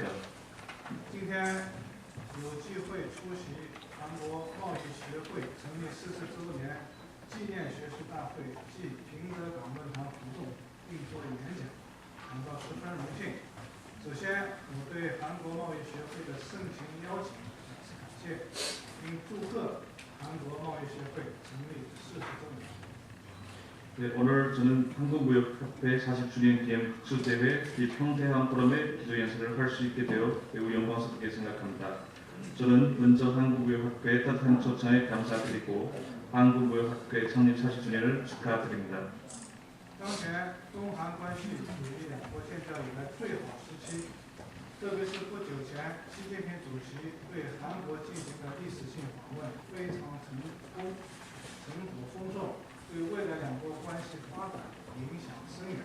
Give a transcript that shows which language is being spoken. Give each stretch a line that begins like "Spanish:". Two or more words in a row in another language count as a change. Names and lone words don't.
Chinese: 今天有机会出席韩国贸易协会成立40周年纪念学术大会暨平泽港论坛活动，并作演讲，感到十分荣幸。首先，我对韩国贸易协会的盛情邀请表示感谢，并祝贺韩国贸易协会成立40周年。
Korean: 네, 오늘 저는 한국무역협회 40주년 기념 국수대회 이 평대항 포럼의 기조 연설을 할 수 있게 되어 매우 영광스럽게 생각합니다. 저는 먼저 한국무역협회의 따뜻한 초청에 감사드리고 한국무역협회 창립 40주년을 축하드립니다.
Chinese: 当前中韩关系处于两国建交以来最好时期，特别是不久前习近平主席对韩国进行的历史性访问非常成功，成果丰硕，对未来两国关系发展影响深远。